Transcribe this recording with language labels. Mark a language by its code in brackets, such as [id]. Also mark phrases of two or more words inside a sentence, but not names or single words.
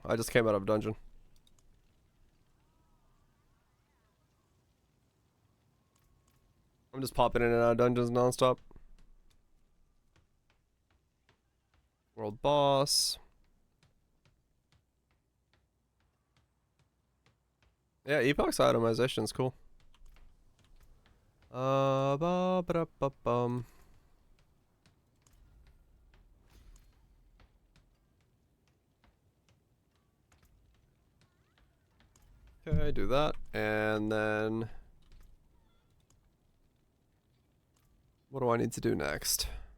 [en] I just came out of a dungeon. I'm just popping in and out of dungeons nonstop. World boss. Yeah, epoch's itemization is cool. Ba-ba-da-ba-bum. Okay, do that, and then what do I need to do next?